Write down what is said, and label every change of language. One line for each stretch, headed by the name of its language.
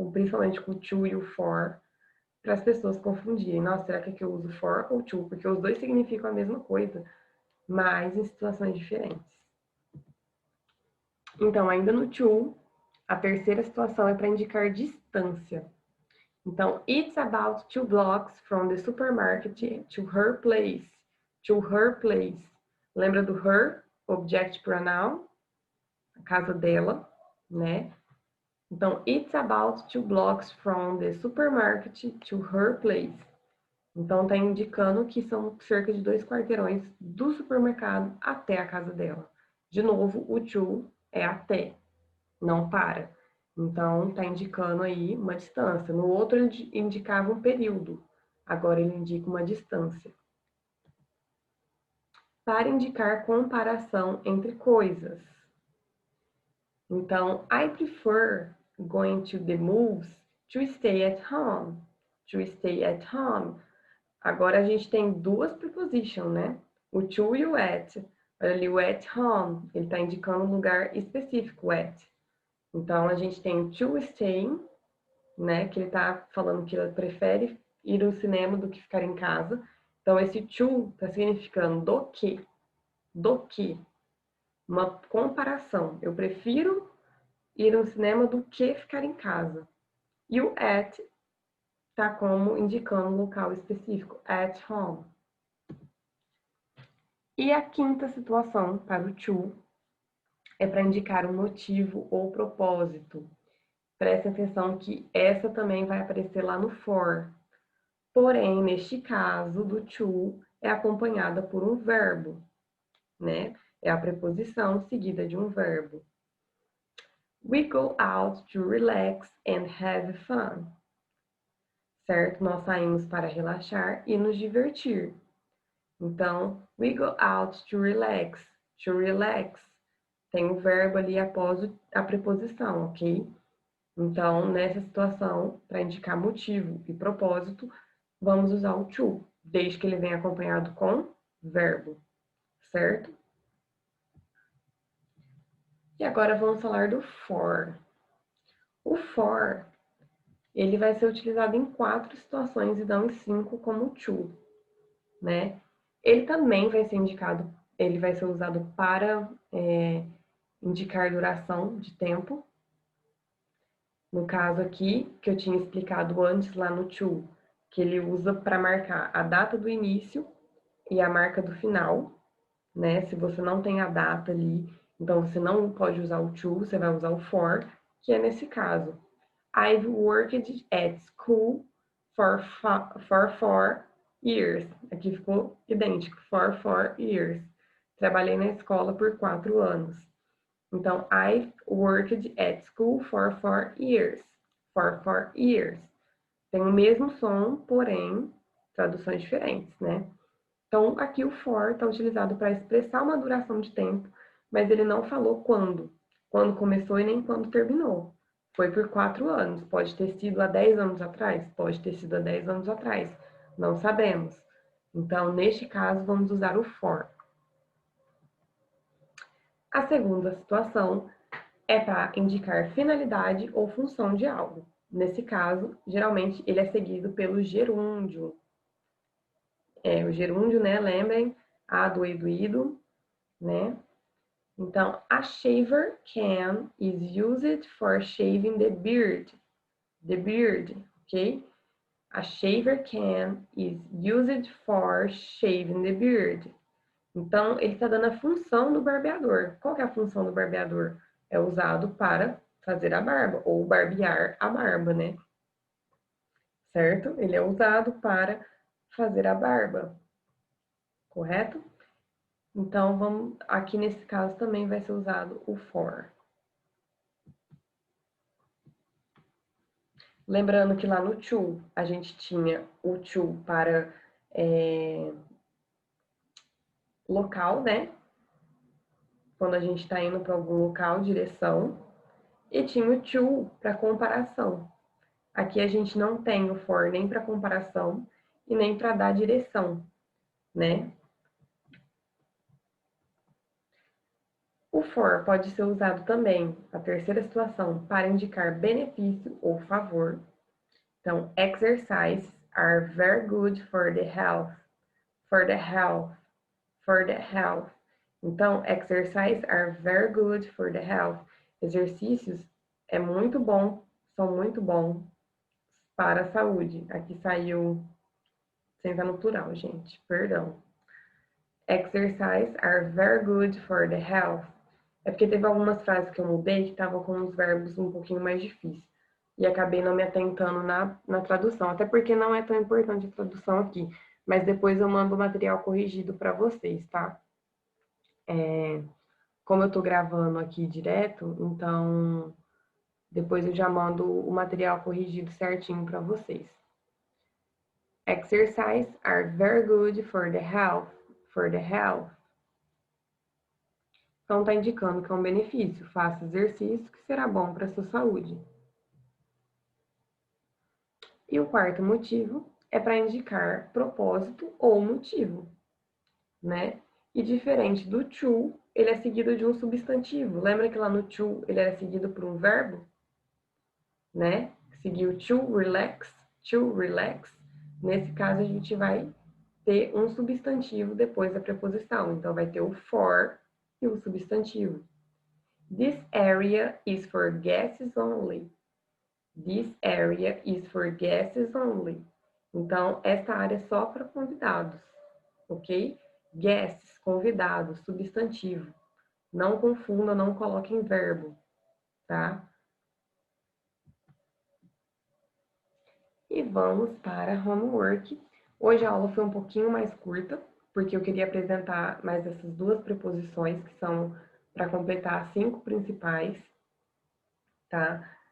Portuguese: Principalmente com o to e o for, para as pessoas confundirem. Nossa, será que aqui eu uso for ou to? Porque os dois significam a mesma coisa, mas em situações diferentes. Então, ainda no to, a terceira situação é para indicar distância. Então,
English: it's about 2 blocks from the supermarket to her place. To her place.
Portuguese: Lembra do her, object pronoun? A casa dela, né? Então,
English: it's about 2 blocks from the supermarket to her place.
Portuguese: Então, tá indicando que são cerca de 2 quarteirões do supermercado até a casa dela. De novo, o to é até, não para. Então, tá indicando aí uma distância. No outro, ele indicava um período. Agora, ele indica uma distância. Para indicar comparação entre coisas. Então,
English: I prefer going to the movies to stay at home. To stay at home.
Portuguese: Agora a gente tem duas prepositions, né? O to e o at. Olha ali, o at home, ele está indicando um lugar específico, at. Então, a gente tem o to stay, né? Que ele está falando que ele prefere ir ao cinema do que ficar em casa. Então, esse to está significando do que. Do que. Uma comparação. Eu prefiro ir ao cinema do que ficar em casa. E o at tá como indicando um local específico, at home. E a quinta situação para o to é para indicar um motivo ou propósito. Preste atenção que essa também vai aparecer lá no for. Porém, neste caso do to é acompanhada por um verbo, né? É a preposição seguida de um verbo.
English: We go out to relax and have fun.
Portuguese: Certo? Nós saímos para relaxar e nos divertir. Então,
English: we go out to relax. To relax.
Portuguese: Tem o verbo ali após a preposição, ok? Então, nessa situação, para indicar motivo e propósito, vamos usar o to, desde que ele venha acompanhado com verbo, certo? E agora vamos falar do for. O for, ele vai ser utilizado em 4 situações e não em 5 como o to, né? Ele também vai ser indicado, ele vai ser usado para indicar duração de tempo. No caso aqui, que eu tinha explicado antes lá no to, que ele usa para marcar a data do início e a marca do final, né? Se você não tem a data ali, então você não pode usar o to, você vai usar o for, que é nesse caso.
English: I've worked at school for 4 years.
Portuguese: Aqui ficou idêntico,
English: for 4 years.
Portuguese: Trabalhei na escola por 4 anos. Então,
English: I've worked at school for 4 years. For 4 years.
Portuguese: Tem o mesmo som, porém, traduções diferentes, né? Então, aqui o for está utilizado para expressar uma duração de tempo, mas ele não falou quando começou e nem quando terminou. Foi por 4 anos. Pode ter sido há 10 anos atrás? Pode ter sido há 10 anos atrás. Não sabemos. Então, neste caso, vamos usar o for. A segunda situação é para indicar finalidade ou função de algo. Nesse caso, geralmente, ele é seguido pelo gerúndio. O gerúndio, né? Lembrem, a do e do ido, né? Então,
English: a shaver can is used for shaving the beard. The beard, ok? A shaver can is used for shaving the beard.
Portuguese: Então, ele está dando a função do barbeador. Qual que é a função do barbeador? É usado para fazer a barba, ou barbear a barba, né? Certo? Ele é usado para fazer a barba, correto? Então, aqui nesse caso também vai ser usado o for. Lembrando que lá no to, a gente tinha o to para local, né? Quando a gente está indo para algum local, direção. E tinha o to para comparação. Aqui a gente não tem o for nem para comparação e nem para dar direção, né? O for pode ser usado também, a terceira situação, para indicar benefício ou favor. Então,
English: exercises are very good for the health, for the health, for the health.
Portuguese: Então,
English: exercises are very good for the health.
Portuguese: Exercícios é muito bom, são muito bons para a saúde. Aqui saiu sem estar no plural, gente, perdão. Exercises are very good for the health. É porque teve algumas frases que eu mudei que estavam com os verbos um pouquinho mais difíceis. E acabei não me atentando na tradução. Até porque não é tão importante a tradução aqui. Mas depois eu mando o material corrigido para vocês, tá? Como eu tô gravando aqui direto, então depois eu já mando o material corrigido certinho para vocês.
English: Exercises are very good for the health. For the health.
Portuguese: Então, está indicando que é um benefício. Faça exercício que será bom para a sua saúde. E o quarto motivo é para indicar propósito ou motivo, né? E diferente do to, ele é seguido de um substantivo. Lembra que lá no to ele era seguido por um verbo? Né? Seguiu
English: to relax, to relax.
Portuguese: Nesse caso, a gente vai ter um substantivo depois da preposição. Então, vai ter o for e o substantivo.
English: This area is for guests only. This area is for guests only.
Portuguese: Então, essa área é só para convidados, ok? Guests, convidados, substantivo. Não confunda, não coloque em verbo, tá? E vamos para homework. Hoje a aula foi um pouquinho mais curta, porque eu queria apresentar mais essas duas preposições, que são para completar as 5 principais, tá?